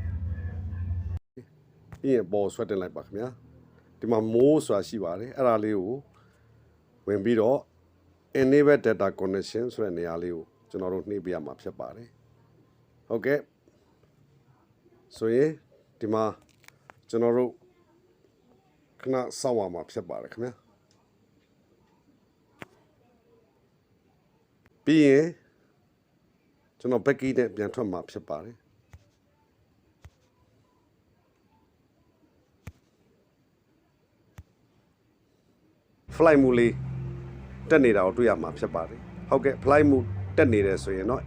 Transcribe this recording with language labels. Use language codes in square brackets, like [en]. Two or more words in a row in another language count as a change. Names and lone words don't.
[my] ပြီးရင်ပေါ်ဆွဲတင်လိုက်ပါခင်ဗျာဒီမှာ more ဆိုတာရှိပါတယ်အဲ့ဒါလေးကိုဝင်ပြီးတော့ [en] enable data connection [my] ဆိုတဲ့နေရာလေးကိုကျွန်တော်တို့နှိပ်ပေးရမှာဖြစ်ပါတယ်ဟုတ်ကဲ့ဆိုရင်ဒီမှာကျွန်တော်တို့ခဏစောင့်ရမှာဖြစ်ပါတယ်ခင်ဗျာ ပြီးရင်ကျွန်တော် [en] back key [my] နဲ့ပြန်ထွက်မှာဖြစ်ပါတယ်flight မှုလေးတက်နေတာကိုတွေ့ရမှာဖြစ်ပါတယ်ဟုတ်ကဲ့ flight မှုတက်နေတယ်ဆိုရင်တော့